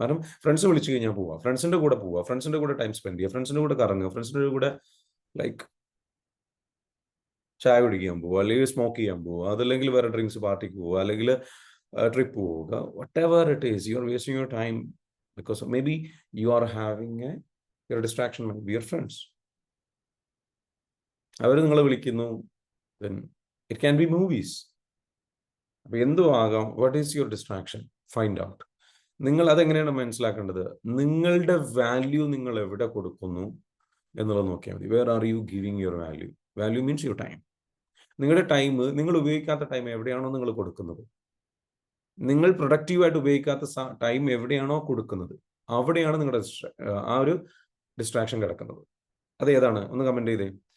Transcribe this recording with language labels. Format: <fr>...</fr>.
<ml>കാരണം ഫ്രണ്ട്സ് വിളിച്ചു കഴിഞ്ഞാൽ പോവാ, ഫ്രണ്ട്സിന്റെ കൂടെ പോവാ, ഫ്രണ്ട്സിന്റെ കൂടെ ടൈം സ്പെൻഡ് ചെയ്യുക, ഫ്രണ്ട്സിന്റെ കൂടെ കറങ്ങുക, ഫ്രണ്ട്സിന്റെ കൂടെ ലൈക്ക് ചായ കുടിക്കാൻ പോവുക, അല്ലെങ്കിൽ സ്മോക്ക് ചെയ്യാൻ പോവുക, അതല്ലെങ്കിൽ വേറെ ഡ്രിങ്ക്സ് പാർട്ടിക്ക് പോവുക, അല്ലെങ്കിൽ ട്രിപ്പ് പോവുക.</ml> <en>Whatever it is, you are wasting your time because may be you are having your distraction may be your friends.</en> <ml>അവർ നിങ്ങളെ വിളിക്കുന്നു,</ml> <en>then it can be movies.</en> <ml>അപ്പൊ എന്തും ആകാം.</ml> <en>What is your distraction? Find out.</en> <ml>നിങ്ങൾ അതെങ്ങനെയാണ് മനസ്സിലാക്കേണ്ടത്? നിങ്ങളുടെ value നിങ്ങൾ എവിടെ കൊടുക്കുന്നു എന്നുള്ളത് നോക്കിയാൽ മതി.</ml> <en>Where are you giving your value? Value means your time.</en> <ml>നിങ്ങളുടെ ടൈം, നിങ്ങൾ ഉപയോഗിക്കാത്ത ടൈം എവിടെയാണോ നിങ്ങൾ കൊടുക്കുന്നത്, നിങ്ങൾ പ്രൊഡക്റ്റീവായിട്ട് ഉപയോഗിക്കാത്ത ടൈം എവിടെയാണോ കൊടുക്കുന്നത്, അവിടെയാണ് നിങ്ങളുടെ ആ ഒരു ഡിസ്ട്രാക്ഷൻ കിടക്കുന്നത്. അതേതാണ്? ഒന്ന് കമന്റ് ചെയ്തേ.</ml>